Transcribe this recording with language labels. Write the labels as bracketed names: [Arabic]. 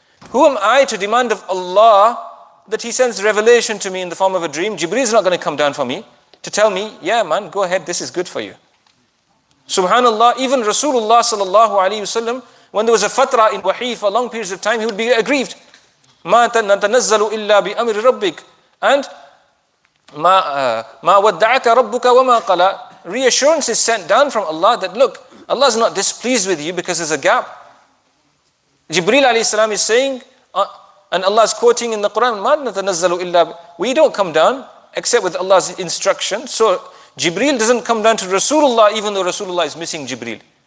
[English] Who am I to demand of Allah that He sends revelation to me in the form of a dream? Jibreel is not going to come down for me to tell me, yeah man, go ahead, this is good for you. Subhanallah, even Rasulullah sallallahu alayhi wasallam, when there was a fatra in wahi for long periods of time, he would be aggrieved. [Arabic] مَا نَتَنَزَّلُ إِلَّا بِأَمْرِ رَبِّكَ. And مَا وَدَّعَكَ رَبُّكَ وَمَا قَلَى. [English] Reassurance is sent down from Allah that look, Allah is not displeased with you because there's a gap. Jibreel alayhi salam is saying, and Allah is quoting in the Quran, [Arabic] مَا نَتَنَزَّلُ إِلَّا. [English] We don't come down except with Allah's instruction. So Jibreel doesn't come down to Rasulullah even though Rasulullah is missing Jibreel.